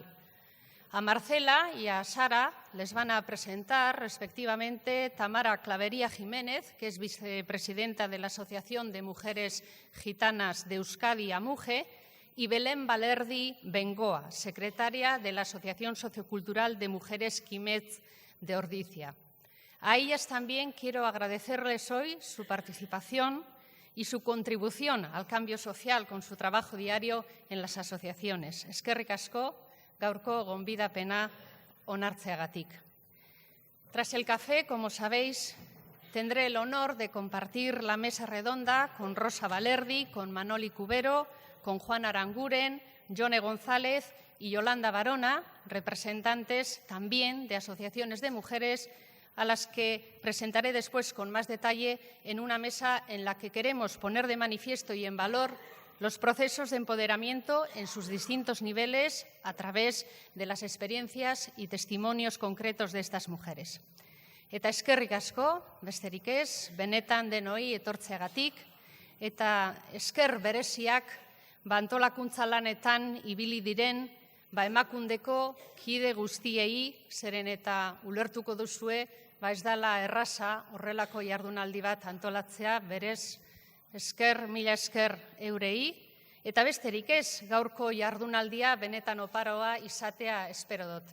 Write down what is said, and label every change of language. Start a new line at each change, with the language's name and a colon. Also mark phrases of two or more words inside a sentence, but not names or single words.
Spanish: A Marcela y a Sara les van a presentar, respectivamente, Tamara Clavería Jiménez, que es vicepresidenta de la Asociación de Mujeres Gitanas de Euskadi, AMUGE, y Belén Valerdi Bengoa, secretaria de la Asociación Sociocultural de Mujeres Quimet de Ordizia. A ellas también quiero agradecerles hoy su participación y su contribución al cambio social con su trabajo diario en las asociaciones.
Basque: Eskerrik asko, gaurko gonbidapena onartzeagatik.
Spanish: Tras el café, como sabéis, tendré el honor de compartir la mesa redonda con Rosa Valerdi, con Manoli Cubero, con Juan Aranguren, Yone González y Yolanda Barona, representantes también de asociaciones de mujeres, a las que presentaré después con más detalle en una mesa en la que queremos poner de manifiesto y en valor los procesos de empoderamiento en sus distintos niveles a través de las experiencias y testimonios concretos de estas mujeres.
Basque: Eta eskerrik asko, besterik ez, benetan denoi etortzeagatik, eta esker bereziak antolakuntza lanetan ibili diren emakundeko kide guztiei, zeren eta ulertuko duzue, ez dela erraza horrelako jardunaldi bat antolatzea, berez esker, mila esker eurei, eta besterik ez, gaurko jardunaldia benetan oparoa izatea espero dut.